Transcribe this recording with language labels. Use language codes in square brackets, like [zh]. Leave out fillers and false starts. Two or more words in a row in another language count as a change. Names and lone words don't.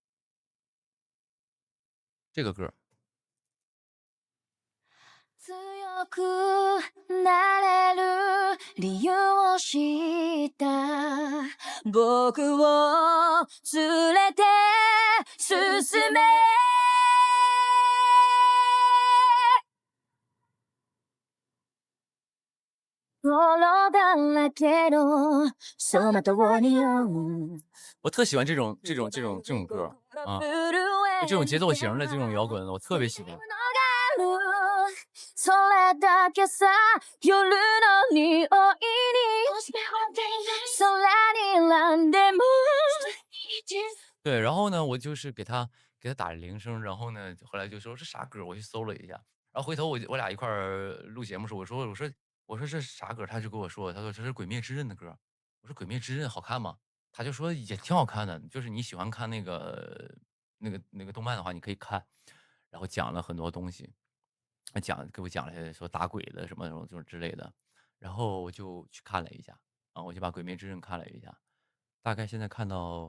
[zh] 这个歌。 [ja] 自由くなれる理由を知った僕を連れて進め泥だらけの走馬灯に [zh] 我特喜欢这种歌啊，就这种节奏型的这种摇滚，我特别喜欢。 [ja] それだけさ夜の匂いに空にランでも [zh] 对，然后呢，我就是给他打了铃声，然后呢，后来就说是啥歌，我去搜了一下，然后回头我俩一块儿录节目时候，我说这是啥歌，他就跟我说，他说这是《鬼灭之刃》的歌，我说《鬼灭之刃》好看吗？他就说也挺好看的，就是你喜欢看那个动漫的话，你可以看，然后讲了很多东西，给我讲了说打鬼的什么这种之类的，然后我就去看了一下，啊，我就把《鬼灭之刃》看了一下，大概现在看到。